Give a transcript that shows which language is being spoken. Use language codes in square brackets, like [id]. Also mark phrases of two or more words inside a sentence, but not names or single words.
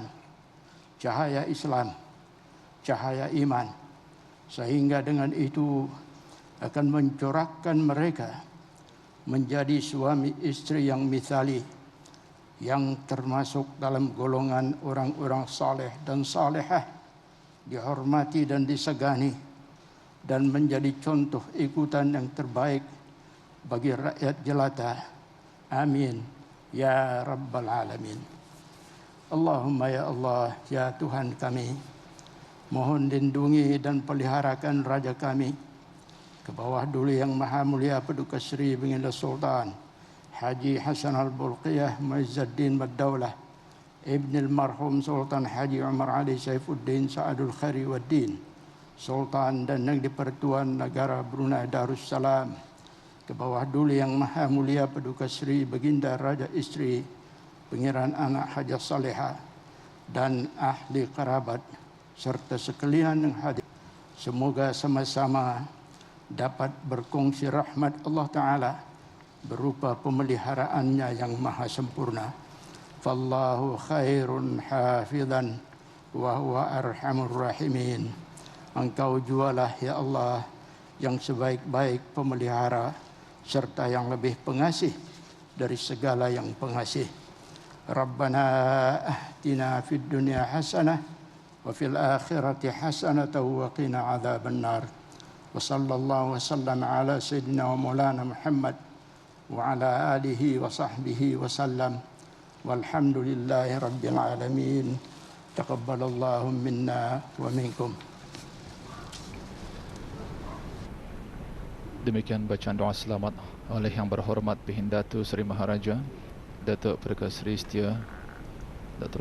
[ms] cahaya Islam, cahaya iman, sehingga dengan itu akan mencorakkan mereka menjadi suami istri yang mithali, yang termasuk dalam golongan orang-orang saleh dan salehah, dihormati dan disegani, dan menjadi contoh ikutan yang terbaik bagi rakyat jelata. [ar] آمين يا رب العالمين. اللهم يا الله, [ms] ya Tuhan kami, mohon lindungi dan peliharakan raja kami ke bawah Duli Yang Maha Mulia Paduka Seri Baginda Sultan Haji Hassan Al-Balqiyah Mu'izzuddin Wad Daulah Ibn al-Marhum Sultan Haji Umar Ali Saifuddin Sa'adul Khairi Waddin Sultan dan Yang di-Pertuan Negara Brunei Darussalam, ke bawah Duli Yang Maha Mulia Paduka Seri Baginda Raja Isteri Pangeran Anak Hajah Saleha dan ahli kerabat serta sekalian yang hadir. Semoga sama-sama dapat berkongsi rahmat Allah Ta'ala berupa pemeliharaannya yang maha sempurna. [ar] فالله خير حافظا وهو أرحم الراحمين. [ms] Engkau jualah ya Allah yang sebaik-baik pemelihara serta yang lebih pengasih dari segala yang pengasih. [ar] ربنا آتنا في الدنيا حسنة وفي الآخرة حسنة وقنا عذاب النار. وصلى الله وسلم على سيدنا ومولانا محمد وعلى آله وصحبه وسلم والحمد لله رب العالمين تقبل الله منا ومنكم. [ms] Demikian bacaan doa selamat oleh Yang Berhormat Pihin Datuk Seri Maharaja Datuk Pertugas Seri Setia Dr.